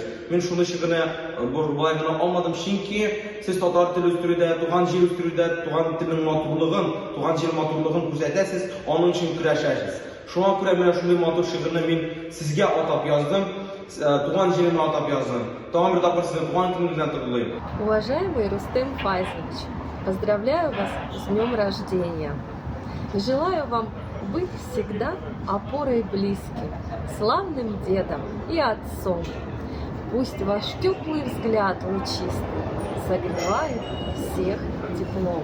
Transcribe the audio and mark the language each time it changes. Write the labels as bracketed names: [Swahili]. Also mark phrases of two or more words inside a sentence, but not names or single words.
[Tatar] Мин шуны шигырьне болай гына алмадым, чөнки сез татар теле үстерүдә, туган җир үстерүдә, туган телнең матурлыгын, туган җир матурлыгын күзәтәсез, аның өчен көрәшәсез. Шуңа күрә менә шундый матур шигырьне мин сезгә атап яздым, туган җиремне атап яздым. Тагын бер тапкыр сезне туган көнегез белән котлыйм. [Russian] Уважаемый Рустем Файзович, поздравляю вас с днем рождения. И желаю вам быть всегда опорой близким, славным дедом и отцом. Пусть ваш теплый взгляд лучистый согревает всех теплом.